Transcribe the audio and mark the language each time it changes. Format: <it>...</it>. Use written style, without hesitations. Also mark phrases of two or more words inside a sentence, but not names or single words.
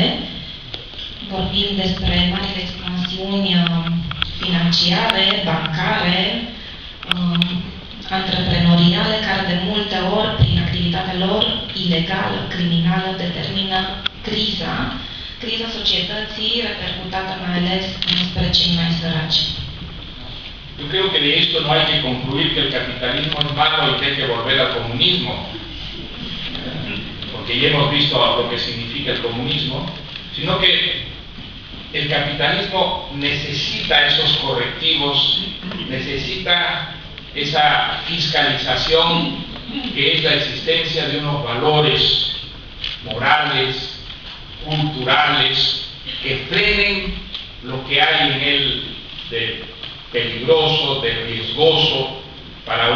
<ro>Vorbim despre marile expansiuni financiare, bancare, antreprenoriale, care de multe ori, prin activitatea lor ilegală, criminală, determină criza societății, repercutată mai ales spre cei mai săraci.</ro> <es>Yo creo que de esto no hay que concluir que el capitalismo es malo y que hay que volver al comunismo, porque ya hemos visto lo que significa el comunismo, sino que el capitalismo necesita esos correctivos, necesita esa fiscalización que es la existencia de unos valores morales, culturales, que frenen lo que hay en él de peligroso, de riesgoso para una sociedad.</es>